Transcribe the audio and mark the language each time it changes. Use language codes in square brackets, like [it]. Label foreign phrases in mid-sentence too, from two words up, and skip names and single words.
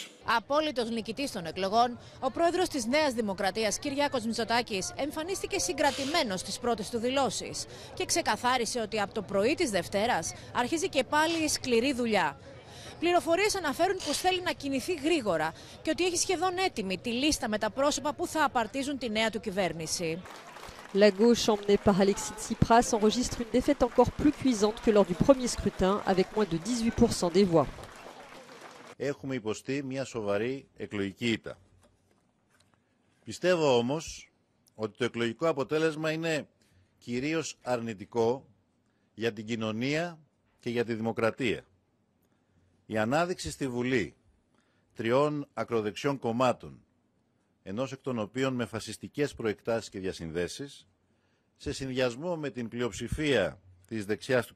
[el] Απόλυτος νικητής των εκλογών, ο πρόεδρος της Νέας Δημοκρατίας, Κυριάκος Μητσοτάκης, εμφανίστηκε συγκρατημένος στις πρώτες του δηλώσεις και ξεκαθάρισε ότι από το πρωί της Δευτέρας αρχίζει και πάλι η σκληρή δουλειά. Πληροφορίες αναφέρουν πως θέλει να κινηθεί γρήγορα και ότι έχει σχεδόν έτοιμη τη λίστα με τα πρόσωπα που θα απαρτίζουν τη νέα του κυβέρνηση. [fr] La gauche, emmenée par Alexis Tsipras, enregistre une défaite encore plus cuisante que lors du premier scrutin, avec moins de 18% des voix. [el] Έχουμε υποστεί μια σοβαρή εκλογική ήττα. Πιστεύω όμως ότι το εκλογικό αποτέλεσμα είναι κυρίως αρνητικό για την κοινωνία και για τη δημοκρατία. Η ανάδειξη στη Βουλή 3 ακροδεξιών κομμάτων, ενός εκ των οποίων με φασιστικές προεκτάσεις και διασυνδέσεις, σε συνδυασμό με την πλειοψηφία της δεξιάς του κ.